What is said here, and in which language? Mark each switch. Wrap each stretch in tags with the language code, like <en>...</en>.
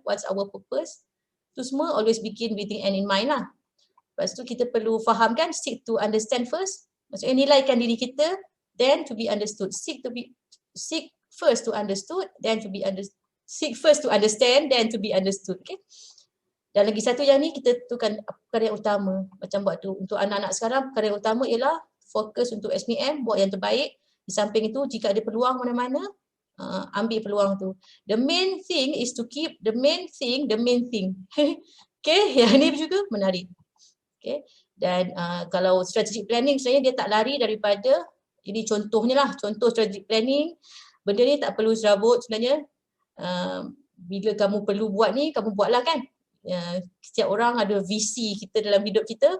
<en>What's our purpose?</en> <ms>Tu semua</ms> <en>always begin with the end in mind lah.</en> <ms>Lepas tu kita perlu faham kan,</ms> <en>seek to understand first.</en> <ms>Maksudnya nilaikan diri kita,</ms> <en>then to be understood. Seek first to understood, then to be understood. Seek first to understand, then to be understood.</en> <ms>Okay. Dan lagi satu yang ni kita tentukan perkara yang utama. Macam buat tu untuk anak-anak sekarang, perkara yang utama ialah fokus untuk SPM, buat yang terbaik. Di samping itu jika ada peluang mana-mana, ambil peluang tu.</ms> <en>The main thing is to keep the main thing.</en> <ms>Okay, yang ni juga menarik. Okay. Dan kalau strategic planning sebenarnya dia tak lari daripada, ini contohnya lah, contoh strategic planning, benda ni tak perlu serabut sebenarnya. Bila kamu perlu buat ni, kamu buatlah kan. Setiap orang ada visi kita dalam hidup kita.</ms>